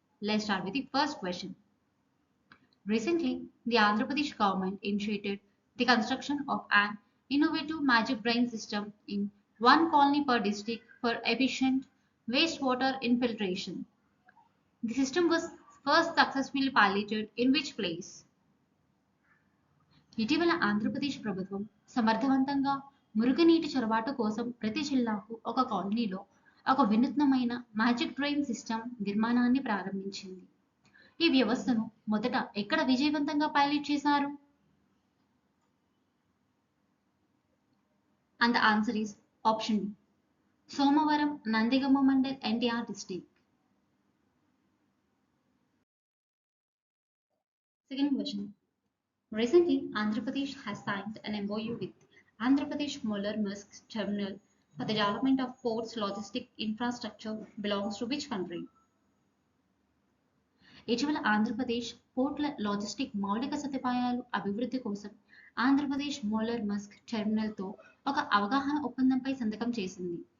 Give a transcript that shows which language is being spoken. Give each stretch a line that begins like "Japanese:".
English: Let's start with the first question. Recently, the Andhra Pradesh government initiated the construction of an innovative magic drain system in one colony per district for efficient wastewater infiltration. The system was first successfully piloted in which place?
Telugu: ఇటీవల ఆంధ్రప్రదేశ్ ప్రభుత్వం సమర్థవంతంగా మురుగునీటి చొరబాటు కోసం ప్రతి జిల్లాకు ఒక కాలనీలో ఒక వినూత్నమైన మ్యాజిక్ డ్రైన్ సిస్టమ్ నిర్మాణాన్ని ప్రారంభించింది. ఈ వ్యవస్థను మొదట ఎక్కడ విజయవంతంగా పైలట్ చేశారు?
English: And the answer is option D, Somavaram, Nandigama mandal, NTR district. Second question. Recently, Andhra Pradesh has signed an MOU with Andhra Pradesh Moller Musk Terminal for the development of ports logistic infrastructure belongs to which country?
Telugu: ఇటీవల Andhra Pradesh పోర్ట్ల logistic మౌలిక సదుపాయాలు అభివృద్ధి కోసం Andhra Pradesh Moller Musk టెర్మినల్తో ఒక అవగాహన ఒప్పందంపై సంతకం చేసింది.